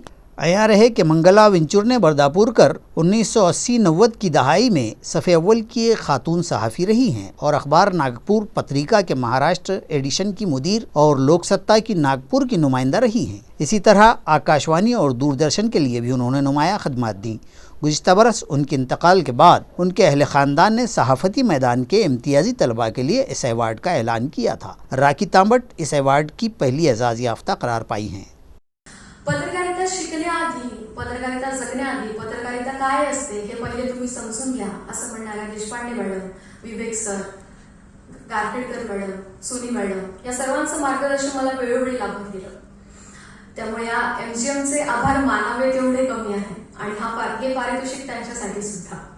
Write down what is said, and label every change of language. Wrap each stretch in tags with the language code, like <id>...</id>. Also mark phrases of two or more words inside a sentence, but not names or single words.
<ur>عیاں رہے کہ منگلا ونچور نے برداپورکر 1980-90 کی دہائی میں صف اول کی ایک خاتون صحافی رہی ہیں اور اخبار ناگپور پتریکا کے مہاراشٹر ایڈیشن کی مدیر اور لوک ستا کی ناگپور کی نمائندہ رہی ہیں۔ اسی طرح آکاشوانی اور دوردرشن کے لیے بھی انہوں نے نمایاں خدمات دیں۔ گزشتہ برس ان کے انتقال کے بعد ان کے اہل خاندان نے صحافتی میدان کے امتیازی طلباء کے لیے اس ایوارڈ کا اعلان کیا تھا۔ راکھی تامبٹ اس ایوارڈ کی پہلی اعزاز یافتہ قرار پائی ہیں۔</ur> <mr>पत्रकारिता शिकण्याआधी, पत्रकारिता जगण्याआधी पत्रकारिता काय असते हे पहिले तुम्ही समजून घ्या असं म्हणणाऱ्या देशपांडे मॅडम, विवेक सर, गारखेडकर मॅडम, सुनी मॅडम या सर्वांचं मार्गदर्शन मला वेळोवेळी लाभत गेलं। त्यामुळे या एमजीएमचे आभार मानावे तेवढे कमी आहे आणि हे पारितोषिक त्यांच्यासाठी सुद्धा।</mr>